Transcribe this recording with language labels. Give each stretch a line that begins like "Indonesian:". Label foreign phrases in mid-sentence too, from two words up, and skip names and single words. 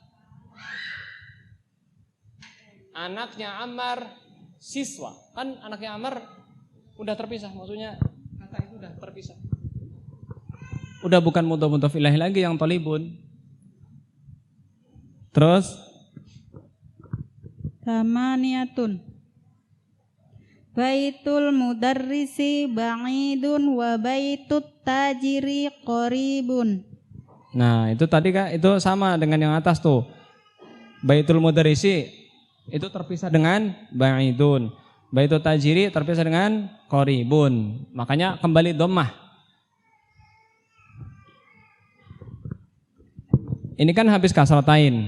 Indonesian: Anaknya Ammar siswa. Kan anaknya Ammar udah terpisah. Maksudnya kata itu udah terpisah. Udah bukan
Arabic: مضاف إليه
Indonesian: lagi yang tolibun. Terus Tamaniyatun.
Arabic: بيت المدرس بعيد وبيت التاجر قريب.
Indonesian: Nah itu tadi Kak, itu sama dengan yang atas tuh.
Arabic: بيت المدرس
Indonesian: itu terpisah dengan ba'idun.
Arabic: بيت التاجر
Indonesian: terpisah dengan qaribun. Makanya kembali dhammah. Ini kan habis kasratain.